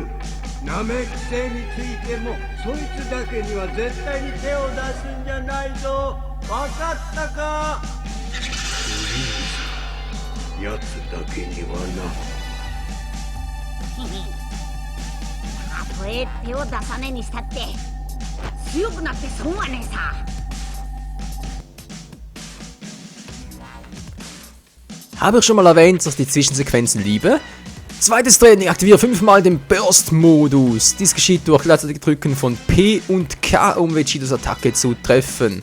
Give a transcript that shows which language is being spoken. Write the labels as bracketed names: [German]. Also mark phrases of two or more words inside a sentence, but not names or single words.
[Japanese] ナメック星についてもそいつだけには絶対に手を出すんじゃないぞ。わかったか？やつだけにはたとえ手を出さねえにしたって強くなって損はねえさ。 [German] Habe ich schon mal erwähnt, dass ich die Zwischensequenzen liebe? Zweites Training, aktiviere 5-mal den Burst-Modus. Dies geschieht durch gleichzeitig Drücken von P und K, um Vegetos Attacke zu treffen.